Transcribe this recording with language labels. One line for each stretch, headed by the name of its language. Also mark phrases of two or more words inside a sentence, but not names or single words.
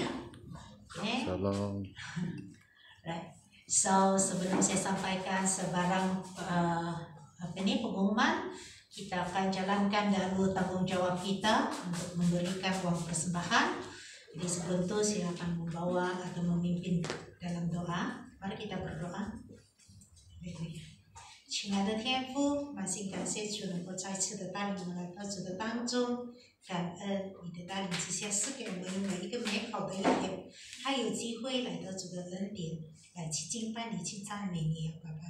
English: Okay. Shalom. Right.
Malay: So sebelum saya sampaikan sebarang pengumuman, kita akan jalankan dahulu tanggung jawab kita untuk memberikan uang persembahan. Jadi sebelum itu saya akan membawa atau memimpin dalam doa. Mari kita berdoa.
Chinese: 亲爱的天父，满心感谢主能够再次的带领我们来到主的当中，感恩你的带领之下赐给我们每一个美好的一天，还有机会来到主的恩典，来去敬拜你，去赞美你啊，爸爸。